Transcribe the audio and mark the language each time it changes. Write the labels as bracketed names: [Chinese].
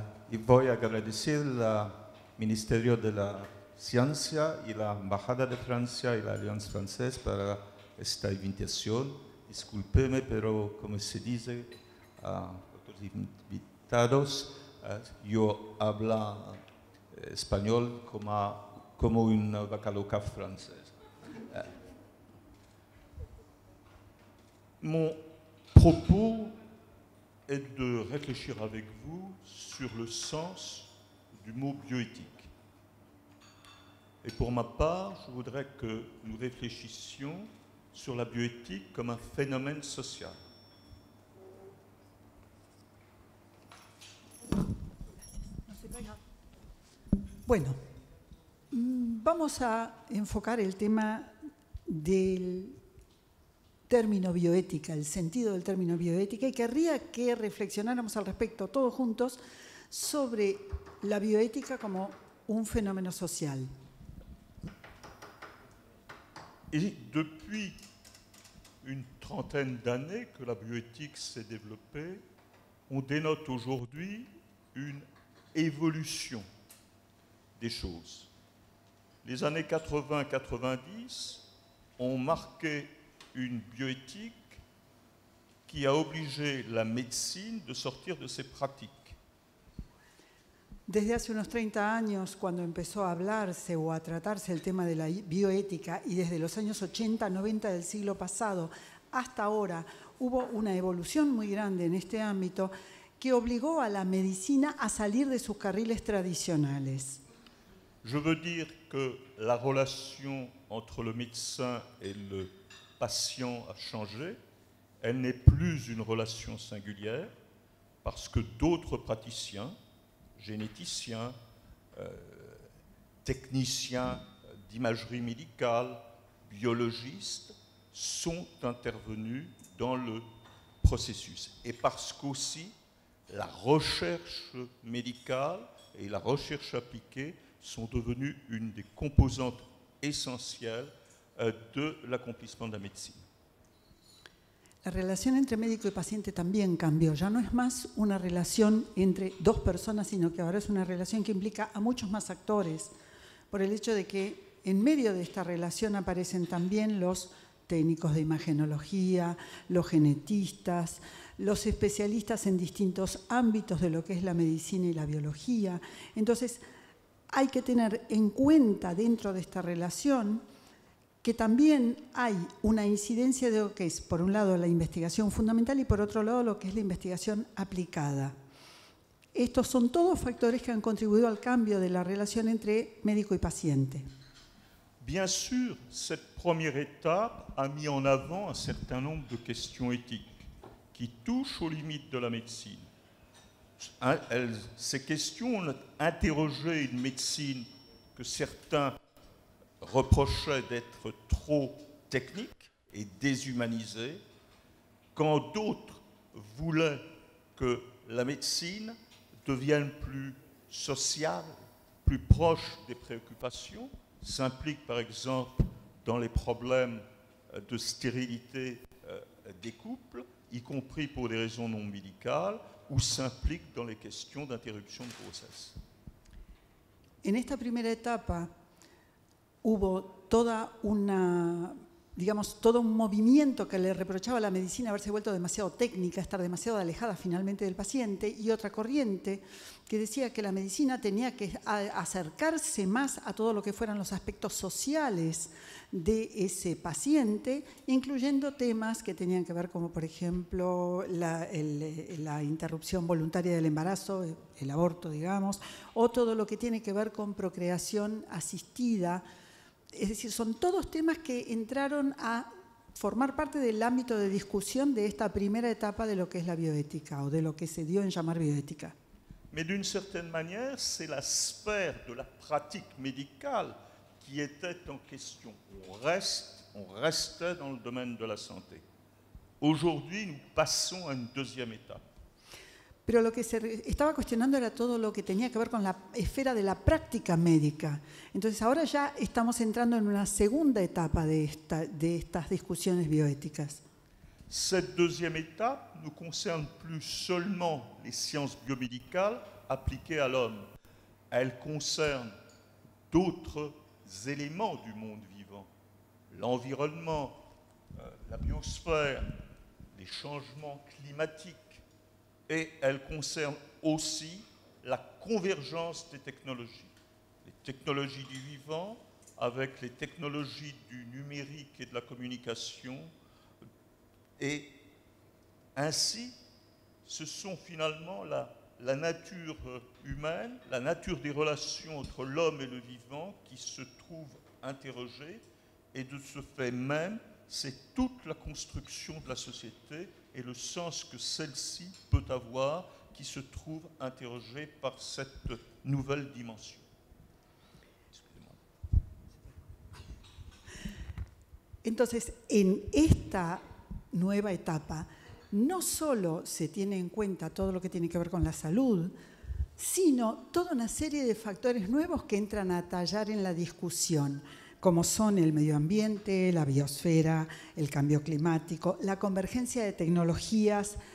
[Spanish] Y voy a agradecer al Ministerio de la Ciencia y la Embajada de Francia y la Alianza Francesa para esta invitación. Discúlpeme, pero como se dice a otros invitados, yo hablo español como un vaca francés. [French] Mon propos est de réfléchir avec vous sur le sens du mot bioéthique. Et pour ma part, je voudrais que nous réfléchissions sur la bioéthique comme un phénomène social. [Spanish] Bueno, vamos a enfocar el tema del término bioética, el sentido del término bioética, y querría que reflexionáramos al respecto todos juntos sobre la bioética como un fenómeno social. [French] Et depuis une trentaine d'années que la bioéthique s'est développée, on dénote aujourd'hui une évolution des choses. Les années 80-90 ont marqué une bioéthique qui a obligé la médecine de sortir de ses pratiques. [Spanish] Desde hace unos 30 años, cuando empezó a hablarse o a tratarse el tema de la bioética, y desde los años 80, 90 del siglo pasado hasta ahora, hubo una evolución muy grande en este ámbito que obligó a la medicina a salir de sus carriles tradicionales. [French] Je veux dire que la relation entre le médecin et le patient a changé. Elle n'est plus une relation singulière parce que d'autres praticiens, généticiens, techniciens d'imagerie médicale, biologistes, sont intervenus dans le processus. Et parce qu'aussi, la recherche médicale et la recherche appliquée sont devenues une des composantes essentielles de l'accomplissement de la médecine. [Spanish] La relación entre médico y paciente también cambió. Ya no es más una relación entre dos personas, sino que ahora es una relación que implica a muchos más actores, por el hecho de que en medio de esta relación aparecen también los técnicos de imagenología, los genetistas, los especialistas en distintos ámbitos de lo que es la medicina y la biología. Entonces, hay que tener en cuenta dentro de esta relación que también hay una incidencia de lo que es, por un lado, la investigación fundamental y por otro lado, lo que es la investigación aplicada. Estos son todos factores que han contribuido al cambio de la relación entre médico y paciente. [French] Bien sûr, cette première étape a mis en avant un certain nombre de questions éthiques qui touchent aux limites de la médecine. Ces questions ont interrogé une médecine que certains reprochaient d'être trop technique et déshumanisée, quand d'autres voulaient que la médecine devienne plus sociale, plus proche des préoccupations, s'implique par exemple dans les problèmes de stérilité des couples, y compris pour des raisons non médicales, ou s'implique dans les questions d'interruption de grossesse. [Spanish] En esta primera etapa hubo toda una, digamos, todo un movimiento que le reprochaba a la medicina haberse vuelto demasiado técnica, estar demasiado alejada finalmente del paciente, y otra corriente que decía que la medicina tenía que acercarse más a todo lo que fueran los aspectos sociales de ese paciente, incluyendo temas que tenían que ver como, por ejemplo, la interrupción voluntaria del embarazo, el aborto, digamos, o todo lo que tiene que ver con procreación asistida. Es decir, son todos temas que entraron a formar parte del ámbito de discusión de esta primera etapa de lo que es la bioética o de lo que se dio en llamar bioética. [French] Mais d'une certaine manière, c'est la sphère de la pratique médicale qui était en question. On restait dans le domaine de la santé. Aujourd'hui, nous passons à une deuxième étape. [Spanish] Pero lo que se estaba cuestionando era todo lo que tenía que ver con la esfera de la práctica médica. Entonces ahora ya estamos entrando en una segunda etapa de estas discusiones bioéticas. [French] Cette deuxième étape ne concerne plus seulement les sciences biomédicales appliquées à l'homme. Elle concerne d'autres éléments du monde vivant. L'environnement, la biosphère, les changements climatiques. Et elle concerne aussi la convergence des technologies. Les technologies du vivant avec les technologies du numérique et de la communication. Et ainsi, ce sont finalement la nature humaine, la nature des relations entre l'homme et le vivant qui se trouve interrogée. Et de ce fait même, c'est toute la construction de la société et le sens que celle-ci peut avoir qui se trouve interrogé par cette nouvelle dimension. [Spanish] Entonces, en esta nueva etapa, no solo se tiene en cuenta todo lo que tiene que ver con la salud, sino toda una serie de factores nuevos que entran a tallar en la discusión, como son el medio ambiente, la biosfera, el cambio climático, la convergencia de tecnologías